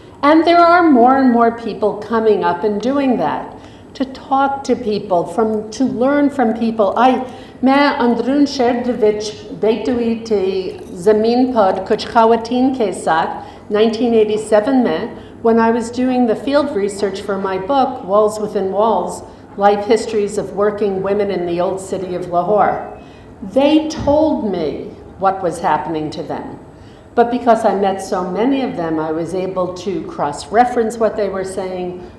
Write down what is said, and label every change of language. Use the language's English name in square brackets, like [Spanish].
[English] And there are more and more people coming up and doing that, to talk to people, to learn from people. [Urdu] मैं अंदरून शहर विच बैठी हुई थी ज़मीन पर कुछ ख़वातीन के साथ 1987 में [English] When I was doing the field research for my book, Walls Within Walls, Life Histories of Working Women in the Old City of Lahore, they told me what was happening to them. But because I met so many of them, I was able to cross-reference what they were saying.